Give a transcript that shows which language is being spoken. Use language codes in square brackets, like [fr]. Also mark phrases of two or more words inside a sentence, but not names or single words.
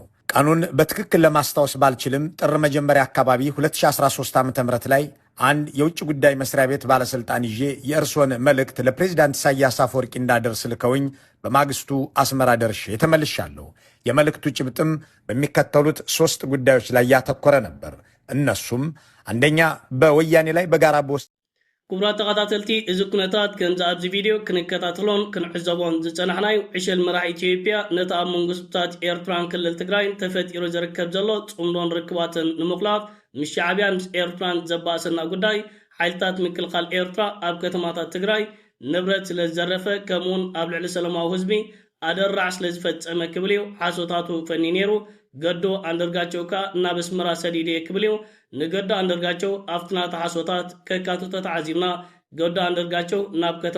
[am] ቀኑን በትክክል ለማስታወስ ባልችልም ጥር መጀመሪያ አካባቢ 2013 ዓ.ም ላይ አንድ የውጭ ጉዳይ መስሪያ ቤት ባለስልጣን ይዤ የእርሶን መልእክት ለፕሬዚዳንት ኢሳያስ አፈወርቂ እንዳደርስ ልከውኝ በማግስቱ አስመራ ደርሼ ተመልሻለሁ። የመልእክቱ ጭብጥም በሚከተሉት 3 ጉዳዮች ላይ ያተኮረ ነበር። እነሱም አንደኛ፣ በወያኔ ላይ በጋራ በውስጥ [ti] ክቡራት ተኸታተልቲ እዚ ኩነታት ከምዚ ኣብዚ ቪድዮ ክንከታተሎን ክንዕዘቦን ዝፀናሕናዩ ዕሸል መራሒ ኢትዮጵያ ነቲ ኣብ መንግስታት ኤርትራን ክልል ትግራይን ተፈጢሩ ዝርከብ ዘሎ ጽምዶን ርክባትን ንምኽላፍ ምስ ሻዕብያን ምስ ኤርትራን ዘባእሰና ጉዳይ ሓይልታት ምክልኻል ኤርትራ ኣብ ከተማታት ትግራይ ንብረት ስለ ዝዘረፈ ከምኡውን ኣብ ልዕሊ ሰላማዊ ህዝቢ ኣደራዕ ስለ ዝፈጸመ ክብል እዩ ሓሶታቱ ፈኒ ነይሩ። ገዶ አንደርጋቸው ናብ አስመራ ሰዲድ ክብሊው ንገዶ አንደርጋቸው አፍትናታ ሓሶታት ከካተተ ተዓዚምና ገዶ አንደርጋቸው ናብ ከተማ